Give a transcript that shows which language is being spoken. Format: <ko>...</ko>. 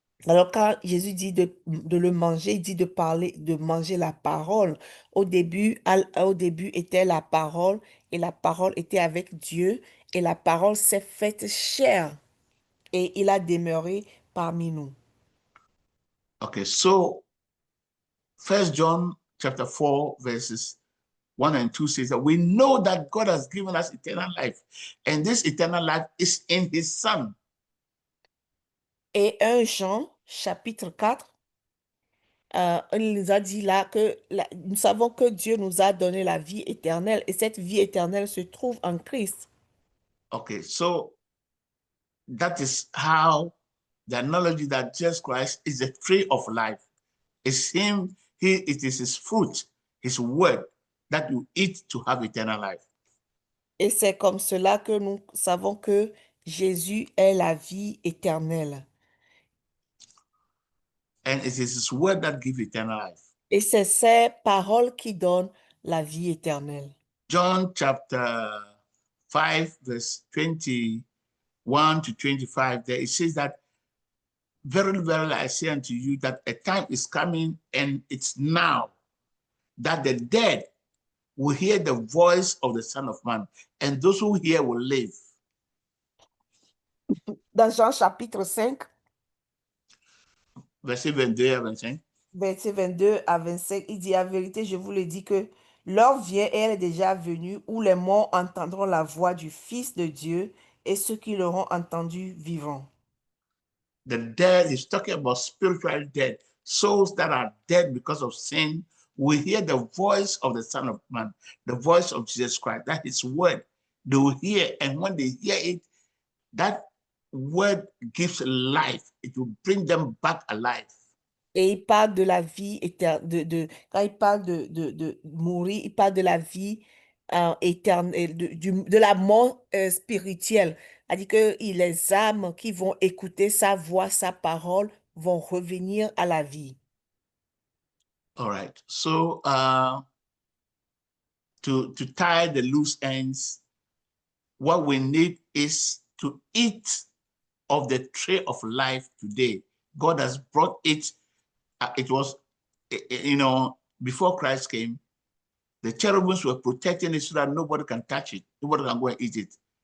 <fr>Alors quand Jésus dit de le manger, il dit de parler, de manger la parole. Au début était la parole et la parole était avec Dieu et la parole s'est faite chair et il a demeuré parmi nous.</fr> <en>Okay, so 1 John chapter 4 verses 1 and 2 says that we know that God has given us eternal life, and this eternal life is in his Son.</en> <fr>Et 1 Jean chapitre 4, il nous a dit là que nous savons que Dieu nous a donné la vie éternelle et cette vie éternelle se trouve en Christ.</fr> <en>Okay, so that is how the analogy that Jesus Christ is the tree of life. It's him, it is his fruit, his word that you eat to have eternal life.</en> <fr>Et c'est comme cela que nous savons que Jésus est la vie éternelle.</fr> <en>And it is his word that gives eternal life.</en> <fr>Et c'est ces paroles qui donnent la vie éternelle.</fr> <en>John chapter 5, verse 21 to 25, there it says that, verily, verily, I say unto you that a time is coming, and it's now, that the dead will hear the voice of the Son of Man, and those who hear will live.</en> <fr>Dans Jean chapitre 5, Verset 22 à 25. verset 22 à 25, il dit, « En vérité, je vous le dis que l'heure vient et elle est déjà venue où les morts entendront la voix du Fils de Dieu et ceux qui l'auront entendu vivront. »</fr> <en>The dead is talking about spiritual dead, souls that are dead because of sin. We hear the voice of the Son of Man, the voice of Jesus Christ. That is word. They will hear, and when they hear it, that word gives life. It will bring them back alive.</en> <fr>Et il parle de la vie éternelle, quand il parle de mourir, il parle de la vie éternelle, de la mort spirituelle. C'est-à-dire que les âmes qui vont écouter sa voix, sa parole, vont revenir à la vie.</fr> <en>All right. So to tie the loose ends, what we need is to eat of the tree of life today. God has brought it. It was, before Christ came, the cherubims were protecting it so that nobody can touch it. Nobody can go and eat it.</en>